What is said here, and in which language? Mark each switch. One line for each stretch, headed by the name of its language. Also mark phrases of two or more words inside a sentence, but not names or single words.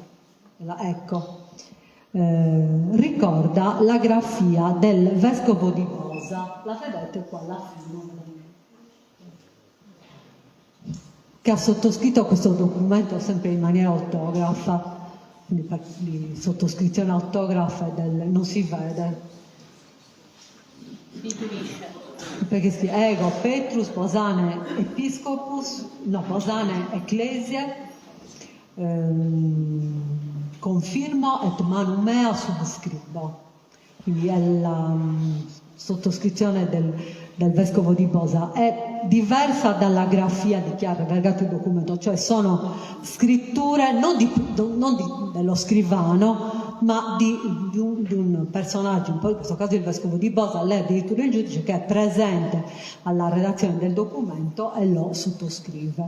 Italian: Ecco, ricorda la grafia del vescovo di Bosa, la vedete qua alla fine, che ha sottoscritto questo documento sempre in maniera autografa, quindi sottoscrizione autografa non si vede.
Latin: Perché si ego Petrus Bosane Episcopus, no, Bosane Ecclesiae, confirmo et manum mea subscribo.
Italian: Quindi è la sottoscrizione del vescovo di Bosa. È diversa dalla grafia di chi ha vergato il documento, cioè sono scritture non dello scrivano, ma di un personaggio, in questo caso il vescovo di Bosa, lei addirittura il giudice che è presente alla redazione del documento e lo sottoscrive.